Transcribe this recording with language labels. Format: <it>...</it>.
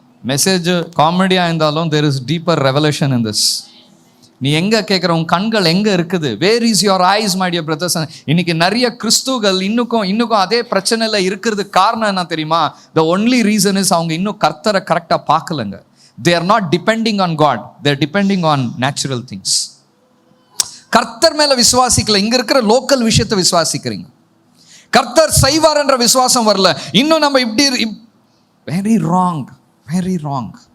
<ta>Message காமெடியாக இருந்தாலும்</ta> <en>there is deeper revelation in this.</en> <ta>நீ எங்கே கேட்குற? உன் கண்கள் எங்கே இருக்குது?</ta> <en>Where is your eyes my dear brothers?</en> <ta>இன்னைக்கு நிறைய கிறிஸ்துவர்கள் இன்னும் அதே பிரச்சனையில் இருக்கிறது காரணம் என்ன தெரியுமா?</ta> <en>the only reason is</en> <ta>அவங்க இன்னும் கர்த்தரை கரெக்டாக பார்க்கலங்க.</ta> <en>they are not depending on God, they are depending on natural things.</en> <ta>கர்த்தர் மேலே விசுவாசிக்கல, இங்கே இருக்கிற லோக்கல் விஷயத்தை விசுவாசிக்கிறீங்க. கர்த்தர் செய்வார் என்ற விசுவாசம் வரல. இன்னும் நம்ம இப்படி</ta> <en>Very wrong, very wrong.</en>